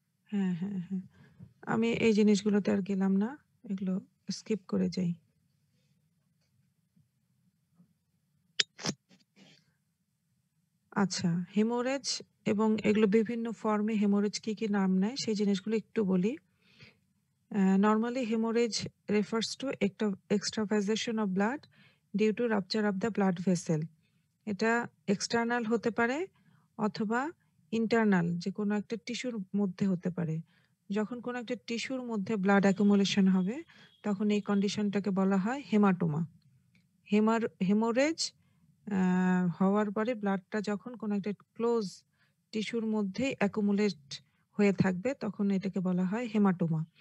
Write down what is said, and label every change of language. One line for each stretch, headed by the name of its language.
Bangla: হ্যাঁ, হ্যাঁ, হ্যাঁ। আমি এই জিনিসগুলোতে আর গেলাম না। এগুলো স্কিপ করে যাই। আচ্ছা, হেমোরেজ এবং এগুলো বিভিন্ন ফর্মে হেমোরেজ কি নাম নেয় সেই জিনিসগুলো একটু বলি।
English: Normally hemorrhage refers to extravasation of blood due to rupture of the blood vessel.
Bangla: এটা এক্সটার্নাল হতে পারে অথবা ইন্টারনাল, যে কোনো একটা টিস্যুর মধ্যে হতে পারে। যখন কোনো একটা টিস্যুর মধ্যে ব্লাড অ্যাকুমুলেশন হবে, তখন এই কন্ডিশনটাকে বলা হয় হেমাটোমা। হেমোরেজ হওয়ার পরে ব্লাডটা যখন কোনো একটা ক্লোজ টিস্যুর মধ্যে অ্যাকুমুলেট হয়ে থাকবে, তখন এটাকে বলা হয় হেমাটোমা।